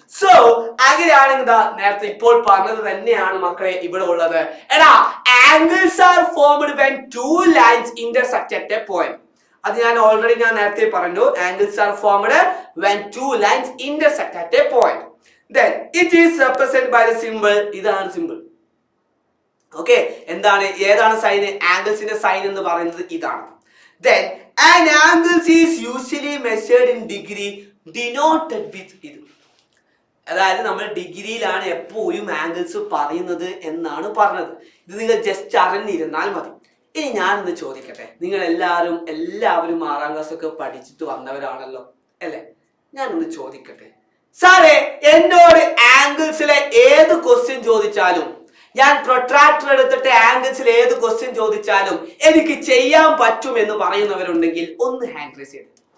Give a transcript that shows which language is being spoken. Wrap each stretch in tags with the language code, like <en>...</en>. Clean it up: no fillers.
<ml>So അങ്ങനെയാണെങ്കിൽ നേരത്തെ ഇപ്പോൾ പറഞ്ഞത് തന്നെയാണ് മക്കളെ ഇവിടെ ഉള്ളത്.</ml> <en>എടാ, angles are formed when two lines intersect at a point.</en> <ml>അത് ഞാൻ ഓൾറെഡി നേരത്തെ പറഞ്ഞു.</ml> <en>Angles are formed when two lines intersect at a point. Then it is represented by the symbol.</en> <ml>ഇതാണ് സിമ്പിൾ. ഓക്കെ, എന്താണ്? ഏതാണ് സൈൻ? ആംഗിൾസിന്റെ സൈൻ എന്ന് പറയുന്നത് ഇതാണ്.</ml> <en>Then an angle is usually measured in degree denoted with ഇത്.</en> <ml>അതായത് നമ്മൾ ഡിഗ്രിയിലാണ് എപ്പോഴും ആംഗിൾസ് പറയുന്നത് എന്നാണ് പറഞ്ഞത്. ഇത് നിങ്ങൾ ജസ്റ്റ് അറിഞ്ഞിരുന്നാൽ മതി. ഇനി ഞാനൊന്ന് ചോദിക്കട്ടെ, നിങ്ങൾ എല്ലാവരും 6ാം ക്ലാസ് ഒക്കെ പഠിച്ചിട്ട് വന്നവരാണല്ലോ അല്ലേ? ഞാനൊന്ന് ചോദിക്കട്ടെ, സാറേ എന്നോട് ആംഗിൾസിലെ ഏത് ക്വസ്റ്റ്യൻ ചോദിച്ചാലും, ഞാൻ പ്രൊട്രാക്ടർ എടുത്തിട്ട് ആംഗിൾസിൽ ഏത് ക്വസ്റ്റ്യൻ ചോദിച്ചാലും എനിക്ക് ചെയ്യാൻ പറ്റും എന്ന് പറയുന്നവരുണ്ടെങ്കിൽ ഒന്ന് ഹാൻഡ് റൈസ് ചെയ്തു.</ml>